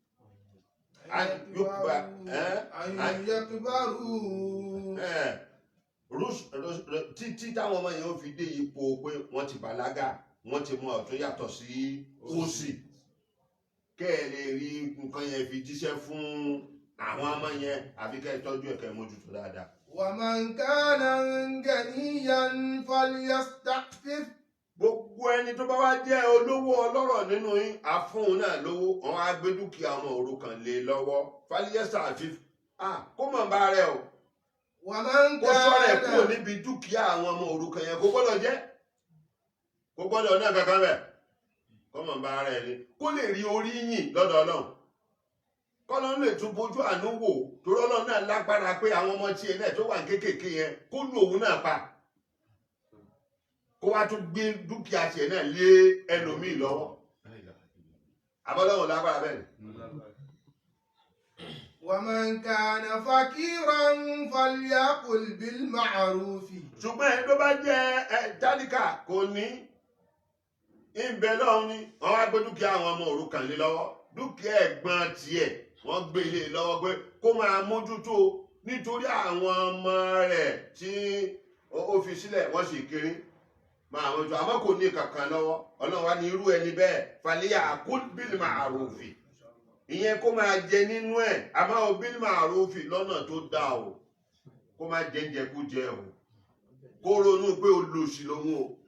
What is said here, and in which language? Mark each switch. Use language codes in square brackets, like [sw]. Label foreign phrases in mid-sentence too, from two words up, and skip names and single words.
[ar] أن يكبروا. [yo] títí táwọn ọmọ yẹn ó fi dé ipò pé wọ́n ti bàlágà wọ́n ti mọ ọ̀tún yàtọ̀ sí òsì kẹ́ ẹ lè rí nǹkan yẹn fi jíṣẹ́ fún àwọn ọmọ yẹn àfi kẹ́ ẹ tọ́jú ẹ̀ kẹ́ ẹ mójútó dáadáa. [ar] ومن كان غنيا فليستعفف. [yo] Gbogbo ẹni tó bá wá jẹ́ olówó ọlọ́rọ̀ nínú yín àfún náà lówó wọn á gbé dúkìá ọmọ òrukàn lé lọ́wọ́ fáliyẹ́sà àfíf kó mọ̀ bá rẹ̀ o [ar] ومن [yo] kó sọ̀rọ̀ ẹ̀ kúrò [ar] كان [yo] níbi dúkìá àwọn ọmọ òrukàn yẹn kó gbọ́dọ̀ jẹ́ kó gbọ́dọ̀ náà kankan bẹ̀ kó mọ̀ bá rẹ̀ ni kó lè rí orí yìn lọ́dọ̀ ọlọ́run kọ́lọ́n lè tún bójú àánú wò torí ọlọ́run náà lágbára pé àwọn ọmọ tiẹ̀ náà tó wà kéékèèké yẹn kó lù òun náà pa kó wá tún gbé dúkìá tiẹ̀ náà lé ẹlòmíì lọ́wọ́ abọ́lọ́run lágbára bẹ́ẹ̀ ni. [ar] ومن كان فقيرا فليقل بالمعروف. [yo] ṣùgbọ́n ẹni tó bá jẹ́ tálíkà kò ní ìbẹ̀ lọ́hùn ni wọ́n wá gbé dúkìá àwọn ọmọ òrukàn lé lọ́wọ́ dúkìá ẹ̀gbọ́n tiẹ̀ wọ́n gbé lé lọ́wọ́ pé kó máa mójútó nítorí àwọn ọmọ rẹ̀ tí ó fi sílẹ̀ wọ́n sì kiri máa mójútó àmọ́ kò ní kankan lọ́wọ́ ọlọ́run wá ní irú ẹni bẹ́ẹ̀ [ar] فليأكل بالمعروف [yo] ìyẹn kó máa jẹ nínú ẹ̀ àmọ́ [ar] بالمعروف [yo] lọ́nà tó dáa o kó máa jẹ kú jẹ o kó ronú pé olóṣì lòun o